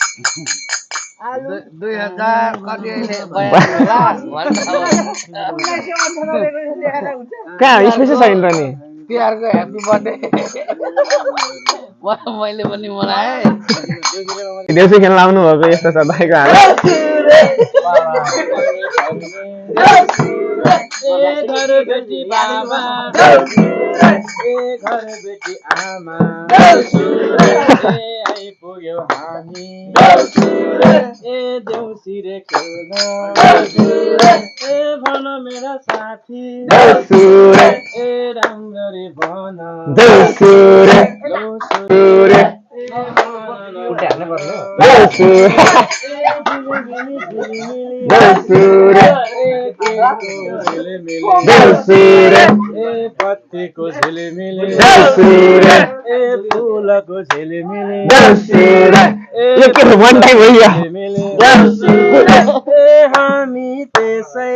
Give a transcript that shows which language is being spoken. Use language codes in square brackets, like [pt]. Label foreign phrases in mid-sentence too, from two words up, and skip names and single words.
[ne] 2000 कति अहिले कहाँ स्पेसै छैन त नि तिहारको [en] happy birthday [ne] मैले पनि मनाए देउसी खेल्न आउनु भएको यस्तो छ दाइको हाल। घर बेटी बाबा घर बेटी आमा आइपुग्यो हामी देउसी रे खेल्न भन मेरा साथी राम्ररी भन पत्तीको झिलिमिली फुलको झिलिमिली हामी त्यसै